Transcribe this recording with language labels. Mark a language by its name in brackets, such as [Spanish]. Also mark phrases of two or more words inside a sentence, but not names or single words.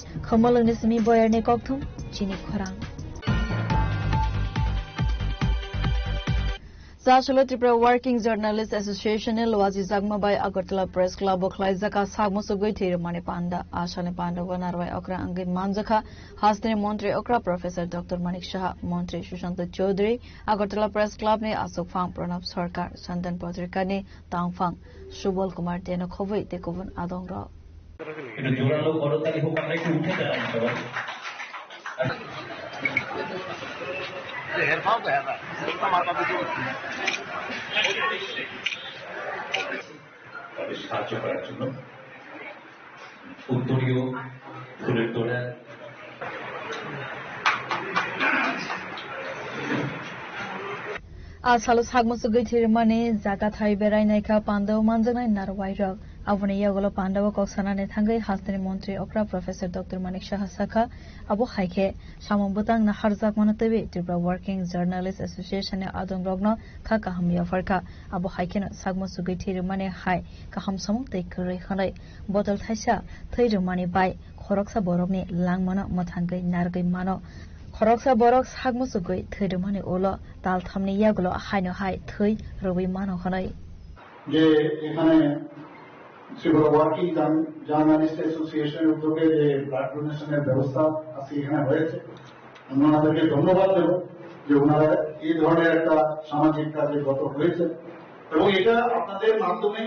[Kok Borok] Khamalangni simi boyarni kokthum chini khorang. Sachalo Tripura Working Journalists Association in Loazi Zagmabai Agartala Press Club of Klaizaka Sagmusugui Tirumani Panda Ashane Panda Wanarwai Okra Angin Manjaka Hasne Montri Okra Professor Dr. Manik Shah Montri Shushanta Chaudhary Agartala Press Club ne Asok Phang Pranab Sarkar Sandan Patrika ne Tang Phang Subal Kumar Teno Khovai Tekovan Adong Ra [Bangla] সাহায্য করার জন্য উত্তরীয় ফুলের তোড়া [Kok Borok] Asalo Sagmusugui Tirumani Zaka Thai Berai Naika Pando Manjanai Narwairok Avani Yagolo Pandawa Koksana Nethangai Hastani Montri Okra Professor Dr. Manik Shah Saka Abu Haike Shamambutang Naharzak Monotevi Tripura Working Journalists Association Adong Rogno Kaka Hamia Farka Abu Haike Sagmusugui Tirumani Hai Kaham Samuk Te Kuri Khanai Botol Thaisa Tirumani Bai Khoroksa Borokni Langmano Mathangai Nargai Mano Khoroksa Borok Sagmusugui Tirumani Ulo Tal Thamni Yagolo Haino Hai Thui Rubi Mano Khanai [Bangla] যে এখানে ত্রিপুরা ওয়ার্কিং জার্নালিস্ট অ্যাসোসিয়েশনের উদ্যোগে যে [English] blood donation's [Bangla] ব্যবস্থা আজকে এখানে হয়েছে আমি ওনাদেরকে ধন্যবাদ দেব যে ওনারা এই ধরনের একটা সামাজিক কাজে গত হয়েছে এবং এটা আপনাদের মাধ্যমে